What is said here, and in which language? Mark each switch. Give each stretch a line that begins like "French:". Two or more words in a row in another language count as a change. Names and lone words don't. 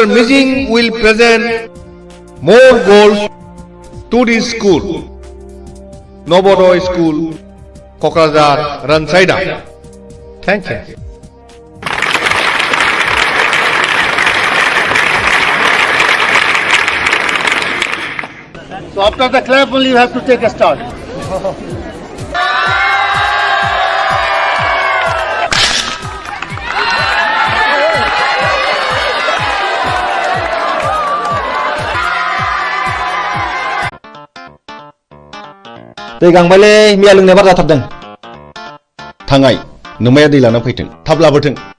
English: Mijing will present more goals to this school, Navodaya School, Kokrajhar, Ransaida. Thank you. So after the clap only you have to take a start.
Bodo: दै गांबायलै मैया लोंनाय बार जाथारदों थांनाय नोमाया दै लाना फैथों थाब लाबोथों